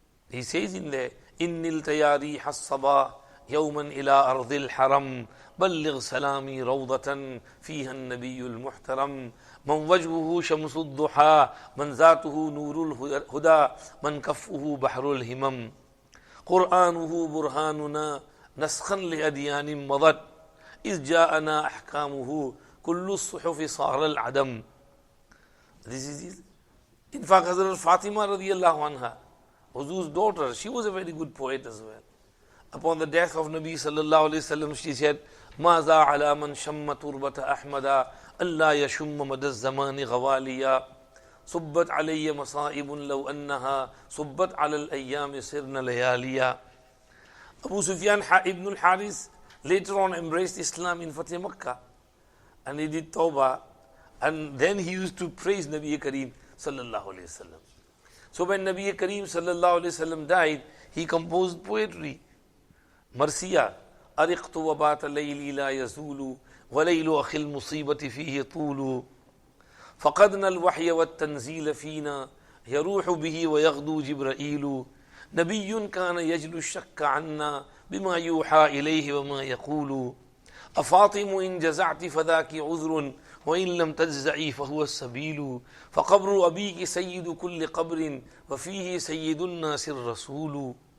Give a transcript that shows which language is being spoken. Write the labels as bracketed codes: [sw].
[en] He says in there, [ar] إِنِّ الْتَيَارِيحَ الصَّبَا يَوْمًا إِلَىٰ أَرْضِ الْحَرَمِ بَلِّغْ سَلَامِي رَوْضَةً فِيهَا النَّبِيُّ الْمُحْتَرَمِ مَنْ وَجْهُهُ شَمْسُ الضُّحَى مَنْ ذَاتُهُ نُورُ الْهُدَى مَنْ كَفُّهُ بَحْرُ الْهِمَمِ قُرْآنُهُ بُرْهَانُنَا نَسْخًا لِأَدْيَانٍ مَضَتْ إِذْ جَاءَنَا أَحْكَامُهُ كُلُّ الصُّحُفِ صَارَ الْعَدَمِ. [en] This is it. In fact, Hazrat Fatima radiallahu anha, Huzur's daughter, she was a very good poet as well. Upon the death of Nabi sallallahu alayhi wasallam, she said, [ar] مَاذَا عَلَى مَنْ شَمَّ تُرْبَةَ أَحْمَدَ أَلَّا يَشُمَّ مَدَى الزَّمَانِ غَوَالِيًا صُبَّتْ عَلَيَّ مَصَائِبٌ لَوْ أَنَّهَا صُبَّتْ عَلَى الْأَيَّامِ سِرْنَ لَيَالِيًا. [en] Abu Sufyan ibn al-Haris later on embraced Islam in Fatih Makkah, and he did Tawbah, and then he used to praise Nabi Kareem sallallahu alayhi wasallam. So when Nabi Kareem sallallahu alayhi wasallam died, he composed poetry. [ar] Marsiya, أرقت وبات ليلي لا يزول وليل أخي المصيبة فيه طول فقدنا الوحي والتنزيل فينا يروح به ويغدو جبرائيل نبي كان يجلو الشك عنا بما يوحى إليه وما يقول أفاطم إن جزعت فذاك عذر وإن لم تجزعي فهو السبيل فقبر أبيك سيد كل قبر وفيه سيد الناس الرسول.